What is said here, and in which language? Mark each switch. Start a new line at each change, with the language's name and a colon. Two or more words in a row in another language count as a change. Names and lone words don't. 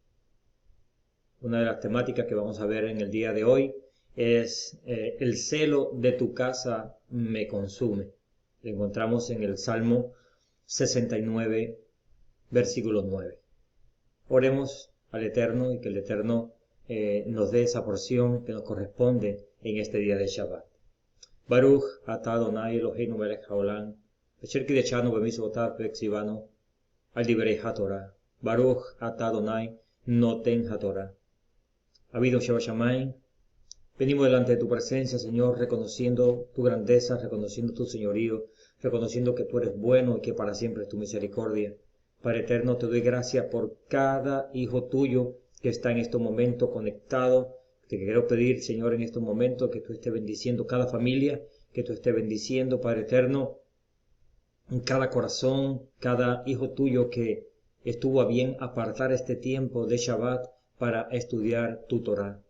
Spanish: Una de las temáticas que vamos a ver en el día de hoy es el celo de tu casa me consume. Lo encontramos en el Salmo 69, versículo 9. Oremos al Eterno y que el Eterno nos dé esa porción que nos corresponde en este día de Shabbat.
Hebrew: ברוך אתה אדני אלהינו מלך העולם, אשר קדשנו במצותיו וצונו על דברי התורה. ברוך אתה אדני נותן התורה. Habido Shabbat Shamayim,
Spanish: venimos delante de tu presencia, Señor, reconociendo tu grandeza, reconociendo tu señorío, reconociendo que tú eres bueno y que para siempre es tu misericordia. Padre eterno, te doy gracias por cada hijo tuyo que está en este momento conectado. Te quiero pedir, Señor, en estos momentos que tú estés bendiciendo cada familia, que tú estés bendiciendo, Padre eterno, en cada corazón, cada hijo tuyo que estuvo a bien apartar este tiempo de Shabbat para estudiar tu Torah.